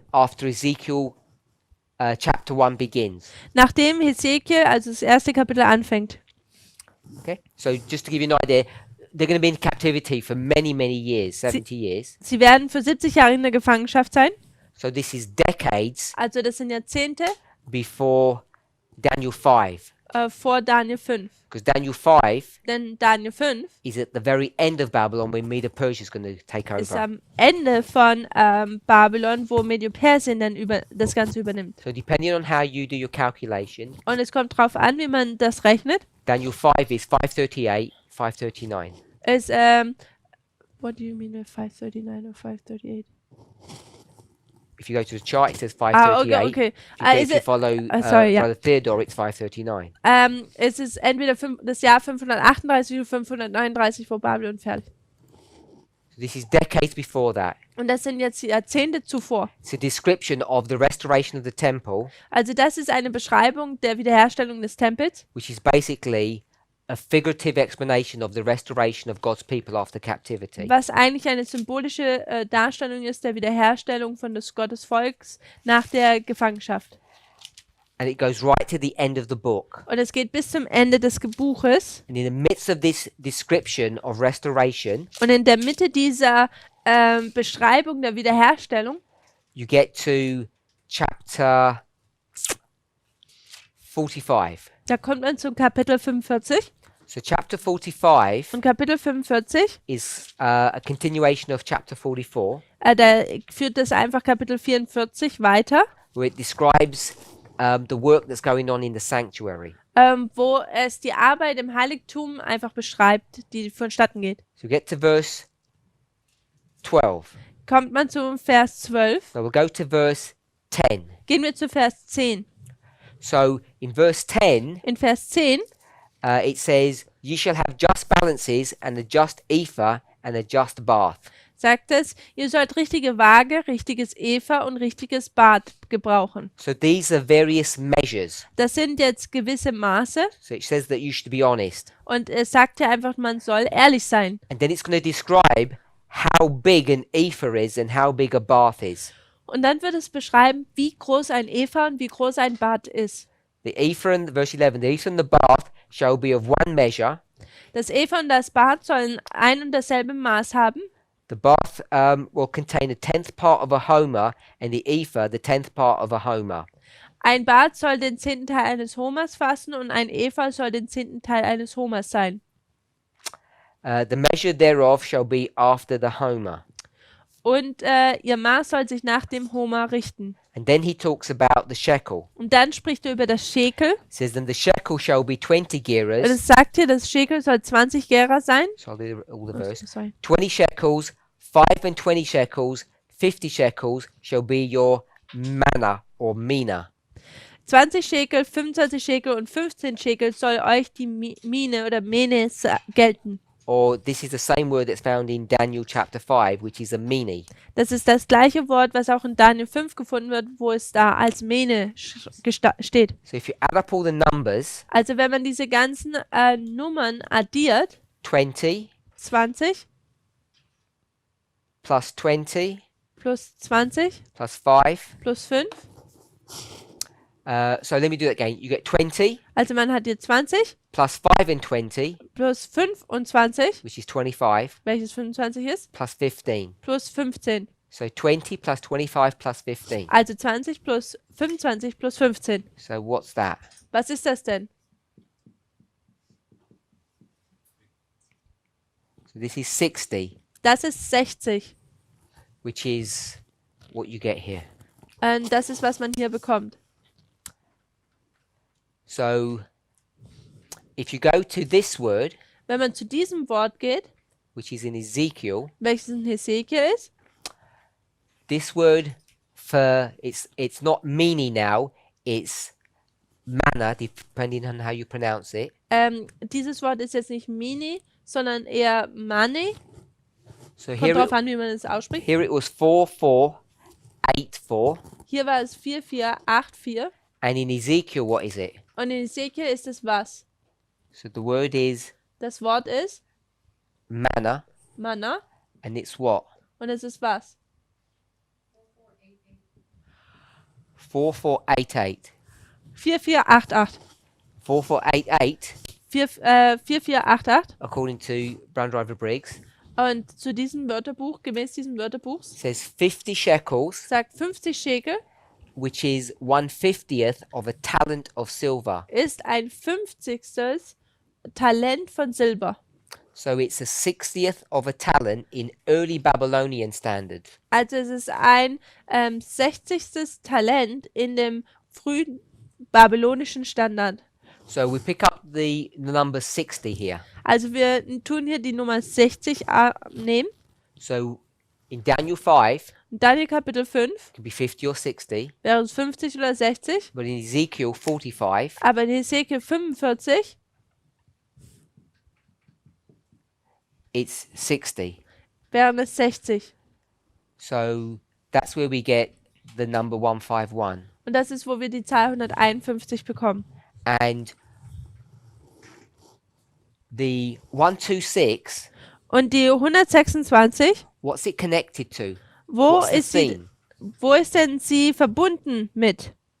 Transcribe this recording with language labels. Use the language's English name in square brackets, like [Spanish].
[English] after Ezekiel chapter 1 begins. [German] nachdem Hesekiel, also das erste Kapitel anfängt. [English] Okay? So just to give you an idea, they're going to be in captivity for many, many years, 70 years. [German] Sie werden für 70 Jahre in der Gefangenschaft sein. [English] So this is decades [German] Also das sind Jahrzehnte [English] before Daniel 5. [German] vor Daniel 5. [English] Because Daniel 5 [German] Denn Daniel 5 [English] is at the very end of Babylon when Medo-Persia is going to take [German] ist [English] over. [German] am Ende von Babylon, wo Medo-Persien dann das Ganze übernimmt. [English] So depending on how you do your calculation, [German] Und es kommt drauf an, wie man das rechnet. [English] Daniel 5 is 538, 539. [German] Ist, [English] what do you mean with 539 or 538? If you go to the chart, it says Ah, 538. okay. If you follow sorry, yeah. Brother Theodore, it's 539. [German] Es ist entweder das Jahr 538 oder 539 vor Babylon fertig. [English] So this is decades before that. [German] Und das sind jetzt Jahrzehnte zuvor. [English] It's a description of the restoration of the temple, [German] Also das ist eine Beschreibung der Wiederherstellung des Tempels, [English] which is basically a figurative explanation of the restoration of God's people after captivity. [German] was eigentlich eine symbolische Darstellung ist der Wiederherstellung von des Gottes Volks nach der Gefangenschaft. [English] And it goes right to the end of the book. [German] Und es geht bis zum Ende des Buches. [English] And in the midst of this description of restoration, [German] Und in der Mitte dieser Beschreibung der Wiederherstellung [English] you get to chapter 45. [German] da kommt man zum Kapitel 45. [English] So chapter 45 [German] Und Kapitel 45, [English] is a continuation of chapter 44, [German] da führt das einfach Kapitel 44 weiter, [English] where it describes the work that's going on in the sanctuary. [German] wo es die Arbeit im Heiligtum einfach beschreibt, die vonstatten geht. [English] So get to verse 12. [German] Kommt man zum Vers 12, [English] So we'll go to verse 10. [German] gehen wir zu Vers 10. [English] So in verse 10, [German] In Vers 10 [English] it says, "You shall have just balances and a just ephah and a just bath." [German] sagt es, ihr sollt richtige Waage, richtiges Epha und richtiges Bad gebrauchen. [English] So these are various measures. [German] Das sind jetzt gewisse Maße [English] So it says that you should be honest. [German] und es sagt ja einfach, man soll ehrlich sein. [English] And then it's going to describe how big an ephah is and how big a bath is. [German] Und dann wird es beschreiben, wie groß ein Epha und wie groß ein Bad ist. [English] The ephah and verse 11, the ephah and the bath shall be of one measure. [German] Das Epha und das Bad sollen ein und dasselbe Maß haben. [English] The bath will contain a 10th part of a homer, and the ephah the 10th part of a homer. [German] Ein Bad soll den 10. Teil eines Homers fassen und ein Epha soll den 10. Teil eines Homers sein. [English] The measure thereof shall be after the homer. [German] Und ihr Maß soll sich nach dem Homer richten. [English] And then he talks about the shekel. [German] Und dann spricht er über das Shekel. [English] It says, then the shekel shall be 20 [German] Und [English] gerahs. [German] es sagt hier, das Shekel soll 20 Gera sein. [English] So I'll do all the verse. Sorry. 20 shekels, 5 and 20 shekels, 50 shekels shall be your manna or mina. [German] 20 Shekel, 25 Shekel und 15 Shekel soll euch die Mine oder Mene gelten. [English] Or this is the same word that's found in Daniel chapter 5, which is a mini. [German] Das ist das gleiche Wort, was auch in Daniel 5 gefunden wird, wo es da als Mene steht. [English] So if you add up all the numbers, [German] Also wenn man diese ganzen Nummern addiert, [English] 20 [German] 20 [English] plus 20 [German] plus 20 [English] plus 5. [German] plus 5, [English] So let me do that again. You get 20 [German] also man hat hier 20 [English] plus 5 and 20, [German] plus 25, [English] which is 25, [German] welches 25 ist, [English] plus 15. [German] plus 15. [English] So 20 plus 25 plus 15. [German] Also 20 plus 25 plus 15. [English] So what's that? [German] Was ist das denn? [English] So this is 60, [German] Das ist 60. [English] which is what you get here. [German] Und das ist, was man hier bekommt. [English] So if you go to this word, [German] Wenn man zu diesem Wort geht, [English] which is in Ezekiel, [German] welches in Hesekiel ist, [English] this word for it's not mini now, it's manna, depending on how you pronounce it. [German] dieses Wort ist jetzt nicht Mini, sondern eher Mani. [English] So [German] Kommt [English] here [German] drauf [English] it, [German] an, wie man es ausspricht. [English] here it was 4484, [German] Hier war es 4484 [English] and in Ezekiel, what is it? [German] und in Hesekiel ist es was? [English] So the word is [German] Das Wort ist [English] manna, [German] Manna [English] and it's what? [German] und es ist was? [English] 4488. [German] 4488. [English] 4488 [German] 4488. [English] according to Brown Driver Briggs, [German] Und zu diesem Wörterbuch, gemäß diesem Wörterbuchs, [English] says 50 shekels, [German] sagt 50 Schekel [English] which is 1/50th of a talent of silver. [German] ist ein 50. Talent von Silber. [English] So it's a 60th of a talent in early Babylonian standard. [German] Also es ist ein 60. Talent in dem frühen babylonischen Standard. [English] So we pick up the number 60 here. [German] Also wir tun hier die Nummer 60 nehmen. [English] So in Daniel 5, [German] In Daniel Kapitel 5 [English] it could be 50 or 60, [German] wäre es 50 oder 60. [English] but in Ezekiel 45, [German] Aber in Hesekiel 45 [English] it's 60. [German] wären es 60. [English] So that's where we get the number 151. [German] Und das ist, wo wir die Zahl 151 bekommen. [English] And the 126, [German] Und die 126, [English] what's it connected to? [German] wo [English] What's the [German] ist, sie, [English] theme? [German] wo ist denn sie verbunden mit?